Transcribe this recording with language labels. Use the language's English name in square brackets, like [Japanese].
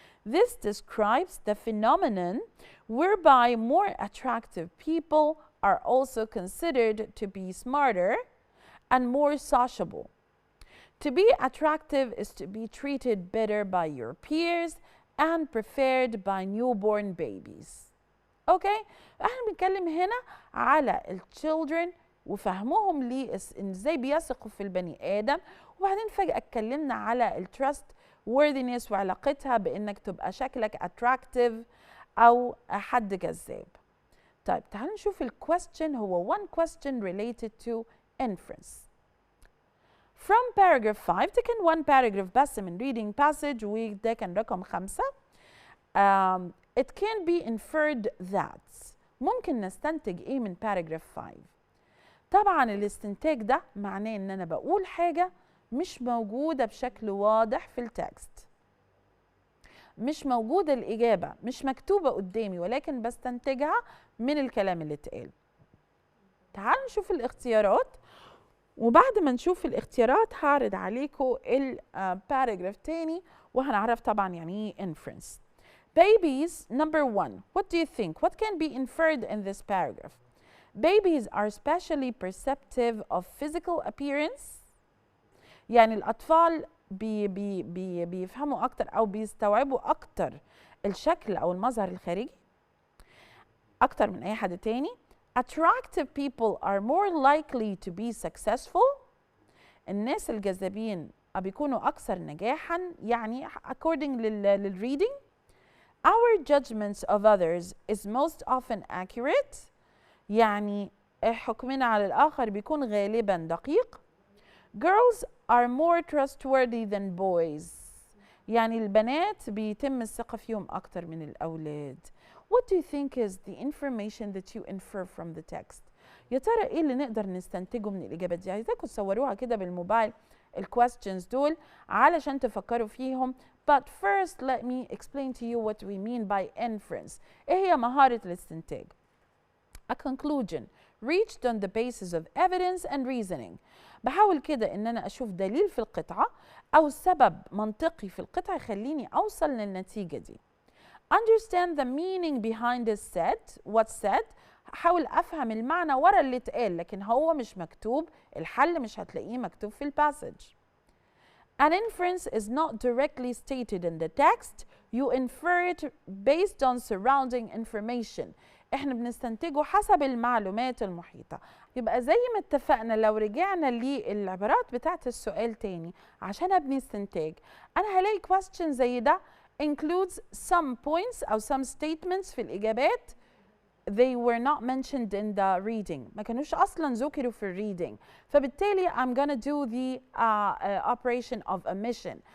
[English] This describes the phenomenon whereby more attractive people are also considered to be smarter and more sociable. To be attractive is to be treated better by your peers and preferred by newborn babies. [Arabic] اوكي، احنا بنتكلم هنا على الchildren وفهمهم ليه ازاي بيثقوا في البني ادم، وبعدين فجأة اتكلمنا على التراست worthiness وعلاقتها بانك تبقى شكلك attractive او حد جذاب. طيب تعالوا نشوف الكويستشن. هو [English] one question related to inference. From paragraph 5 [Arabic] ده كان one paragraph بس من reading passage وده كان رقم 5. [English] It can be inferred that. [Arabic] ممكن نستنتج ايه من paragraph 5؟ طبعا الاستنتاج ده معناه ان انا بقول حاجة مش موجودة بشكل واضح في التكست، مش موجودة الإجابة، مش مكتوبة قدامي، ولكن بستنتجها من الكلام اللي اتقال. تعالوا نشوف الاختيارات، وبعد ما نشوف الاختيارات هعرض عليكم الباراجراف تاني وهنعرف طبعا يعني ايه inference. [English] Babies, number 1. What do you think? What can be inferred in this paragraph? Babies are especially perceptive of physical appearance. [Arabic] يعني الأطفال بيفهموا أكتر أو بيستوعبوا أكتر الشكل أو المظهر الخارجي أكتر من أي حد تاني. [English] Attractive people are more likely to be successful. [Arabic] الناس الجذابين بيكونوا أكثر نجاحا، يعني according للreading. [English] Our judgments of others is most often accurate. [Arabic] يعني حكمنا على الآخر بيكون غالبا دقيق. [English] Girls are more trustworthy than boys. [Arabic] يعني البنات بيتم الثقة فيهم أكتر من الأولاد. [English] What do you think is the information that you infer from the text? [Arabic] يا ترى إيه اللي نقدر نستنتجه من الإجابات دي؟ عايزاكم تصوروها كده بالموبايل الكويستشنز دول علشان تفكروا فيهم. [English] But first let me explain to you what we mean by inference. [Arabic] إيه هي مهارة الاستنتاج؟ [English] A conclusion reached on the basis of evidence and reasoning. [Arabic] بحاول كده ان انا اشوف دليل في القطعة او سبب منطقي في القطعة يخليني اوصل للنتيجة دي. [English] Understand the meaning behind the said. What said. [Arabic] احاول افهم المعنى ورا اللي اتقال، لكن هو مش مكتوب، الحل مش هتلاقيه مكتوب في الباسج. [English] An inference is not directly stated in the text. You infer it based on surrounding information. [Arabic] احنا بنستنتجه حسب المعلومات المحيطة. يبقى زي ما اتفقنا لو رجعنا للعبارات بتاعت السؤال تاني عشان ابني استنتاج، انا هلاقي question زي ده [English] includes some points [Arabic] او some statements في الإجابات [English] they were not mentioned in the reading. [Arabic] ما كانوش أصلا ذكروا في الريدنج، فبالتالي [English] I'm gonna do the operation of omission.